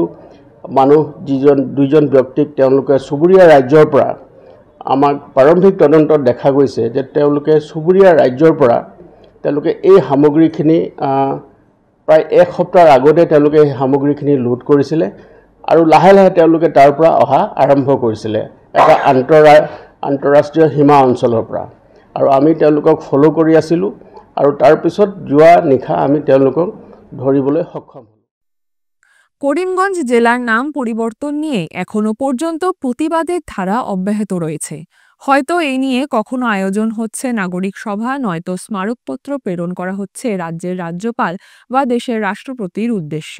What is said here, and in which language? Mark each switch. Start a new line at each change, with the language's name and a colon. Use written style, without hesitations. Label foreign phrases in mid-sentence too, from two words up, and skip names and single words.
Assamese: মানুহ দুজন ব্যক্তিক তেওঁলোকে চুবুৰীয়া ৰাজ্যৰ পৰা আমাক প্ৰাৰম্ভিক তদন্তত দেখা গৈছে যে তেওঁলোকে চুবুৰীয়া ৰাজ্যৰ পৰা তেওঁলোকে এই সামগ্ৰীখিনি প্ৰায় 1 সপ্তাহৰ আগতে তেওঁলোকে এই সামগ্ৰীখিনি লুট কৰিছিলে আৰু লাহে লাহে তেওঁলোকে তাৰ পৰা অহা আৰম্ভ কৰিছিলে এটা আন্তঃৰাষ্ট্ৰীয় সীমা অঞ্চলৰ পৰা। আৰু আমি তেওঁলোকক ফলো কৰি আছিলোঁ আৰু তাৰ পিছত যোৱা নিশা আমি তেওঁলোকক ধৰিবলৈ সক্ষম হলোঁ।
Bangla: করিমগঞ্জ জেলার নাম পরিবর্তন নিয়ে এখনো পর্যন্ত প্রতিবাদের ধারা অব্যাহত রয়েছে। হয়তো এই নিয়ে কখনো আয়োজন হচ্ছে নাগরিক সভা, নয়তো স্মারকপত্র প্রেরণ করা হচ্ছে রাজ্যের রাজ্যপাল বা দেশের রাষ্ট্রপতির উদ্দেশ্যে।